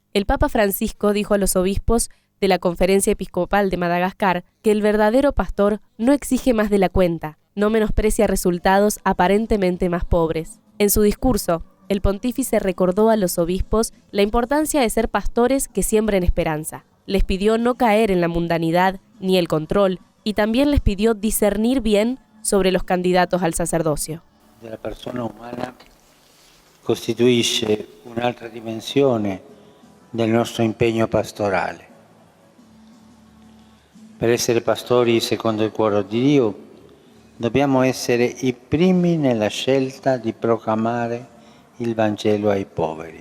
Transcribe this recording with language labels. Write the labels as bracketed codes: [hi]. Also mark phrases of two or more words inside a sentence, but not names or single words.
[es] El Papa Francisco dijo a los obispos de la Conferencia Episcopal de Madagascar que el verdadero pastor no exige más de la cuenta, no menosprecia resultados aparentemente más pobres. En su discurso, el pontífice recordó a los obispos la importancia de ser pastores que siembren esperanza. Les pidió no caer en la mundanidad ni el control y también les pidió discernir bien sobre los candidatos al sacerdocio. [it] La persona umana costituisce un'altra dimensione del nostro impegno pastorale. Per essere pastori secondo il cuore di Dio, dobbiamo essere i primi nella scelta di proclamare il Vangelo ai poveri.